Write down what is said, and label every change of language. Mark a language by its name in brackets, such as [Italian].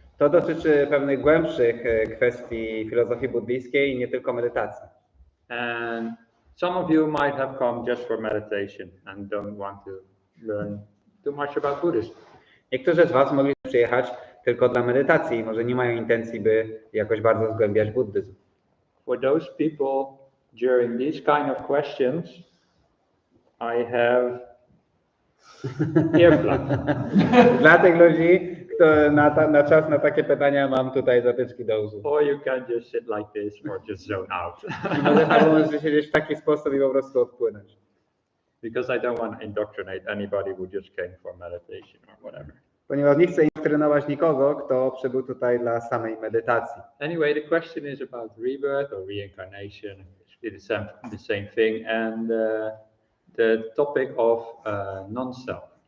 [Polish] To dotyczy pewnych głębszych kwestii filozofii buddyjskiej i nie tylko medytacji. [English] And some of you might have come just for meditation and don't want to learn too much about Buddhism. [Polish] Niektórzy z was mogli przyjechać tylko dla medytacji i może nie mają intencji, by jakoś bardzo zgłębiać buddyzm. [English] For those people, during these kind of questions, I have earplugs. [Polish] Dla tych ludzi, kto na czas na takie pytania mam tutaj zatyczki do uszu. [English] Or you can just sit like this or just zone out. [Polish] Albo możecie siedzieć w taki sposób i po prostu odpłynąć. [English] Because I don't want to indoctrinate anybody who just came for meditation or whatever. [Polish] Ponieważ nie chcę indoktrynować nikogo, kto przybył tutaj dla samej medytacji. [English] Anyway, the question is about rebirth or reincarnation. It's the same thing. And the topic of non-self.